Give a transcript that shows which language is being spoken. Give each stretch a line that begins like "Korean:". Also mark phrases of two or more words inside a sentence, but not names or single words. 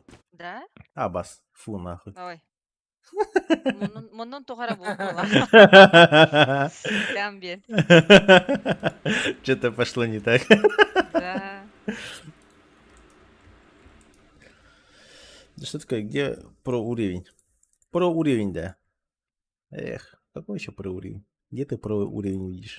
Russian: Да? А, бас. Фу, нахуй. Ой. Munun тухара булкула. Там бе. Что-то пошло не так. Да. Да что такое, где про уровень? Про уровень, да. Эх, какой еще про уровень? Где ты про уровень видишь?